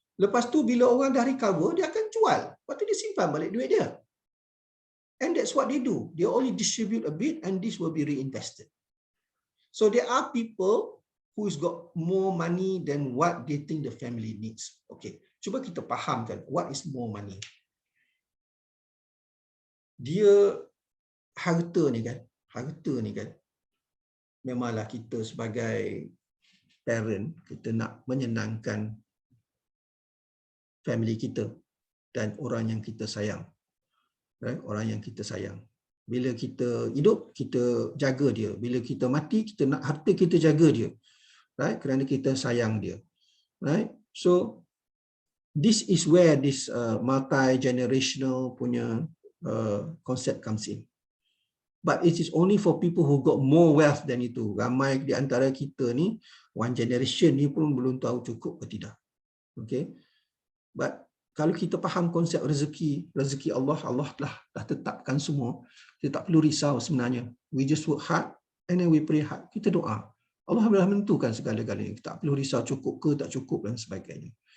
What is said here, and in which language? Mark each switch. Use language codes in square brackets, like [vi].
[ms] Lepas tu bila orang dah recover, dia akan jual. Lepas tu dia simpan balik duit dia. [en] And that's what they do. They only distribute a bit and this will be reinvested. So there are people who's got more money than what they think the family needs. Okay, [ms] cuba kita fahamkan [en] what is more money. [ms] Dia harta ni kan, memanglah kita sebagai parent, kita nak menyenangkan family kita dan orang yang kita sayang. Right? Orang yang kita sayang. Bila kita hidup, kita jaga dia. Bila kita mati, kita nak harta kita jaga dia. Right? Kerana kita sayang dia. Right? [en] So this is where this multi-generational punya concept comes in. But it is only for people who got more wealth than itu. [ms] Ramai di antara kita ni, one generation ni pun belum tahu cukup ke tidak. Okay. But kalau kita faham konsep rezeki Allah, Allah dah tetapkan semua. Kita tak perlu risau sebenarnya. [en] We just work hard and then we pray hard. [ms] Kita doa. Allah dah menentukan segala-galanya. Kita tak perlu risau cukup ke tak cukup dan sebagainya.